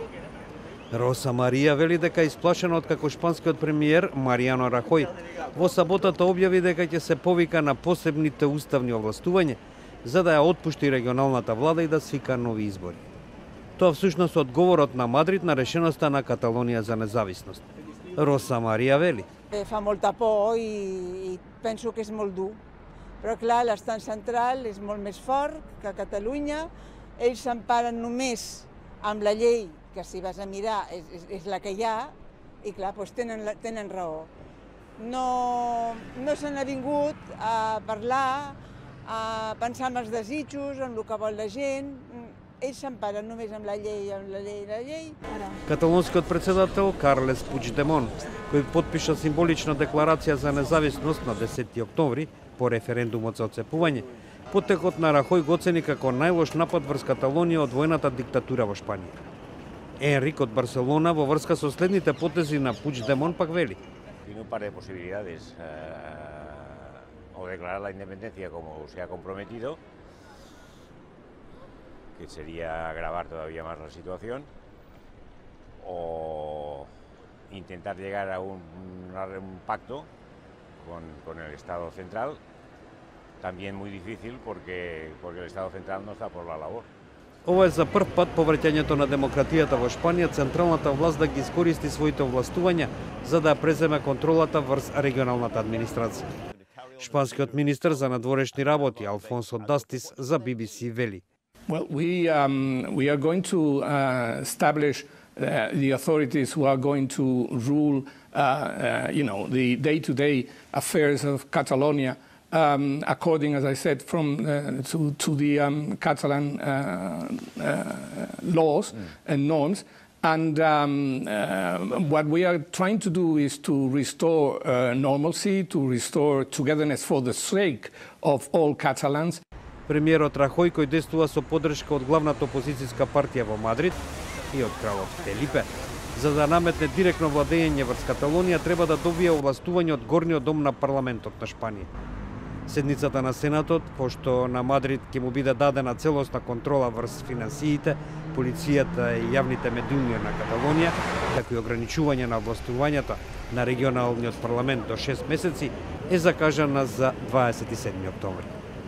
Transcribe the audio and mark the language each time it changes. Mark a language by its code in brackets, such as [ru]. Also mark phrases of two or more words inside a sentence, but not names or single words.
[mk] Роса Марија вели дека исплашена од како шпанскиот премиер Маријано Рахој во саботата објави дека ќе се повика на посебните уставни овластувања за да ја отпушти регионалната влада и да свика нови избори. Тоа всушност одговорот на Мадрид на решеноста на Каталонија за независност. Rosa Maria veli. [ca] Fa molta por i penso que és molt dur. Però clar, l'estat central és molt més fort que Catalunya. Ells s'emparen només amb la llei, que si vas a mirar és la que hi ha, i clar, doncs tenen raó. No se n'ha vingut a parlar, a pensar en els desitjos, en el que vol la gent. Ells s'emparen només amb la llei, la llei. [mk] Каталонскиот председател Карлес Пучдемон, кој потпиша символична декларација за независност на 10 октомври по референдумот за отцепување, потекот на Рахој го оцени како најлош напад врз Каталонија од воената диктатура во Шпанија. Енрик од Барселона во врска со следните потези на Пучдемон пак вели. [es] Tiene un par de posibilidades, o declarar la independencia como se ha comprometido, que sería agravar todavía más la situación, o intentar llegar a un pacto con el Estado central, también muy difícil porque el Estado central no está por la labor. [mk] Ова е за прв пат по враќањето на демократијата во Шпанија централната власт да ги искористи своите овластувања за да преземе контролата врз регионалната администрација. Шпанскиот министер за надворешни работи Алфонсо Дастис за BBC вели. [en] Well, we are going to establish the authorities who are going to rule, the day-to-day affairs of Catalonia, according, as I said, to the Catalan laws and norms. And what we are trying to do is to restore normalcy, to restore togetherness for the sake of all Catalans. [mk] Премиерот Рахој, кој действува со поддршка од главната опозицијска партија во Мадрид и од кралот Фелипе, за да наметне директно владење врз Каталонија, треба да добие овластување од горниот дом на парламентот на Шпанија. Седницата на Сенатот, пошто на Мадрид ќе му биде дадена целосна контрола врз финансиите, полицијата и јавните медиуми на Каталонија, како и ограничување на овластувањата на регионалниот парламент до 6 месеци, е закажана за 27 октомври.